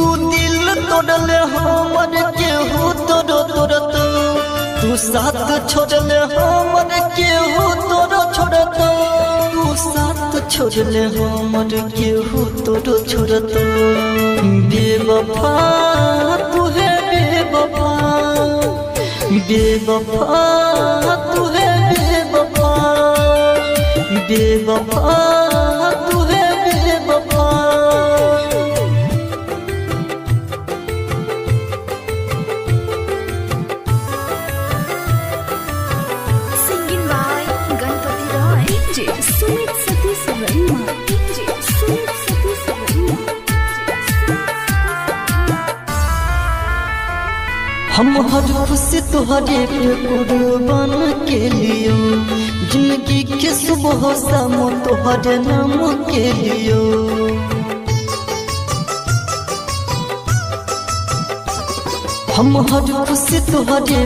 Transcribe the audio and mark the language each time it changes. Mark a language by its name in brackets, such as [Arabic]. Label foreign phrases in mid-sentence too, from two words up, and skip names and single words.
[Bhojpuri] दिल तोड़ले हमर केहू तोरो तोड़त तू साथ छोड़ले हमर केहू तोरो छोड़त तू साथ छोड़ले हमर केहू तोरो छोड़त बेवफा तू है बेवफा बेवफा तू है बेवफा बेवफा तू है बेवफा [English] Singing by Ganpati Roy. DJ Sumit Satish Verma. DJ Sumit Satish Verma. [Bhojpuri] हम हर खुशी तुहरे पे कुर्बान के लियो जिंदगी के सुबह शाम तुहरे नाम के लियो हम हर खुशी तुहरे